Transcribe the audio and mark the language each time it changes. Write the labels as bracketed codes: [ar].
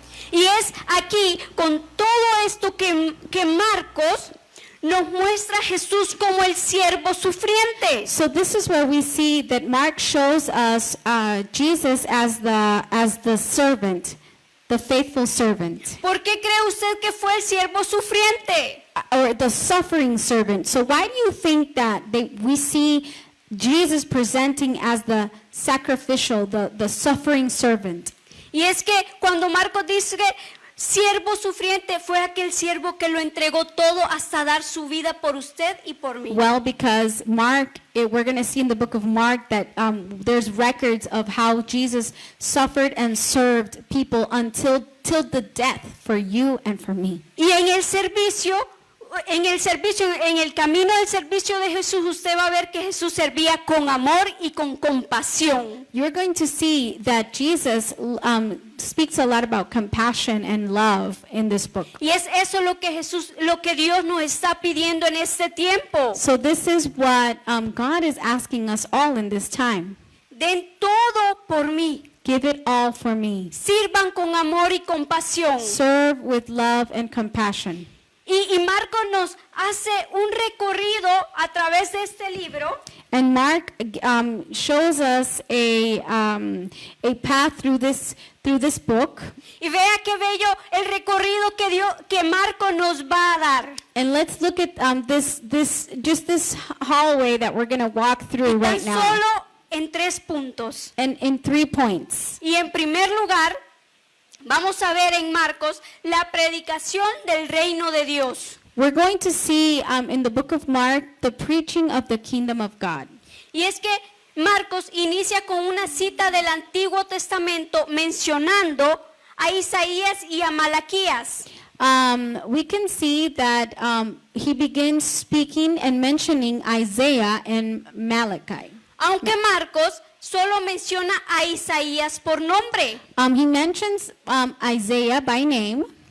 [es] Y es aquí, con todo esto que Marcos nos muestra a Jesús como el siervo sufriente. [en] So this is where we see that Mark shows us Jesus as the servant. the faithful servant, [es] ¿Por qué cree usted que fue el siervo sufriente? [en] or the suffering servant. So why do you think that we see Jesus presenting as the sacrificial, the suffering servant? [es] Y es que cuando Marcos dice que siervo sufriente fue aquel siervo que lo entregó todo hasta dar su vida por usted y por mí. [en] Well, because we're going to see in the book of Mark that there's records of how Jesus suffered and served people until the death for you and for me. [es] Y en el servicio, en el camino del servicio de Jesús, usted va a ver que Jesús servía con amor y con compasión. [en] You're going to see that Jesus speaks a lot about compassion and love in this book. [es] Y es eso lo que Dios nos está pidiendo en este tiempo. [en] So this is what God is asking us all in this time. [es] Den todo por mí. [en] Give it all for me. [es] Sirvan con amor y compasión. [en] Serve with love and compassion. [es] Y Marcos nos hace un recorrido a través de este libro. [en] And Mark shows us a path through this book. [es] Y vea qué bello el recorrido que Marcos nos va a dar. [en] And let's look at this hallway that we're going to walk through right [es] Tan [en] now. [es] solo en 3 puntos. [en] And in 3 points. [es] Y en primer lugar, vamos a ver en Marcos la predicación del reino de Dios. [en] We're going to see in the book of Mark the preaching of the kingdom of God. [es] Y es que Marcos inicia con una cita del Antiguo Testamento mencionando a Isaías y a Malaquías. [en] We can see that he begins speaking and mentioning Isaiah and Malachi. [es] Aunque Marcos solo menciona a Isaías por nombre. [en] He mentions Isaiah by name.